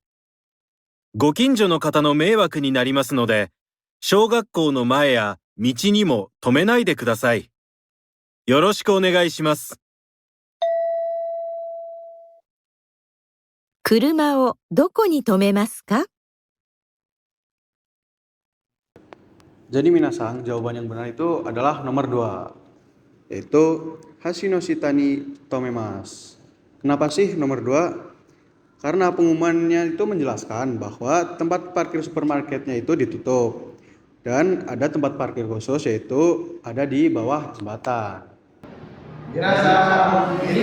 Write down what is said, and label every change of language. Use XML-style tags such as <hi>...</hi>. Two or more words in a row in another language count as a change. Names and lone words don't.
<ja>ご近所の方の迷惑になりますので、小学校の前や道にも止めないでください。よろしくお願いします。車をどこに止めますか？</ja> <id>Jadi minasang, jawaban yang benar itu adalah nomor 2, yaitu</id> <ja>橋の下に止めます.</ja> <id>Kenapa sih nomor 2? Karena pengumumannya itu menjelaskan bahwa tempat parkir supermarketnya itu ditutup dan ada tempat parkir khusus yaitu ada di bawah jembatan.</id>